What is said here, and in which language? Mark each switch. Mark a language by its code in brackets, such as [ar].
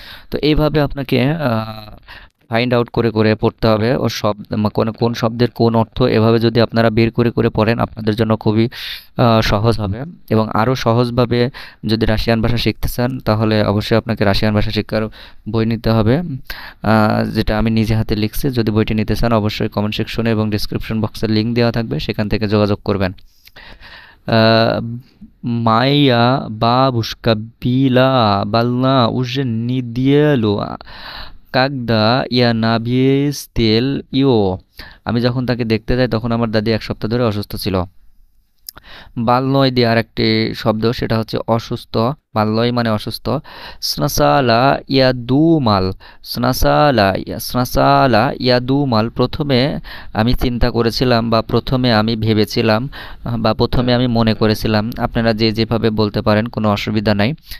[bn] তো এইভাবে আপনাকে ফাইন্ড আউট করে করে পড়তে হবে ও শব্দ, কোন কোন শব্দের কোন অর্থ, এভাবে যদি আপনারা বের করে করে পড়েন আপনাদের জন্য খুবই সহজ হবে। এবং আরও সহজভাবে যদি রাশিয়ান ভাষা শিখতে চান তাহলে অবশ্যই আপনাকে রাশিয়ান ভাষা শিক্ষার বই নিতে হবে, যেটা আমি নিজে হাতে লিখছি। যদি বইটি নিতে চান অবশ্যই কমেন্ট সেকশনে এবং ডিসক্রিপশন বক্সের লিঙ্ক দেওয়া থাকবে, সেখান থেকে যোগাযোগ করবেন। [ru] Э, Майя бабушка била больна уже неделю, когда я навестил ее. [bn] আমি যখন তাকে দেখতে যাই তখন আমার দাদি এক সপ্তাহ ধরে অসুস্থ ছিল। বালনয় দিয়ে আরেকটি শব্দ, সেটা হচ্ছে অসুস্থ। বালনয় মানে অসুস্থ। [ru] স্নাসালা ইয়াদুমাল, স্নাসালা ইয়াদুমাল [bn] প্রথমে আমি চিন্তা করেছিলাম বা প্রথমে আমি ভেবেছিলাম বা প্রথমে আমি মনে করেছিলাম, আপনারা যে যেভাবে বলতে পারেন, কোনো অসুবিধা নাই।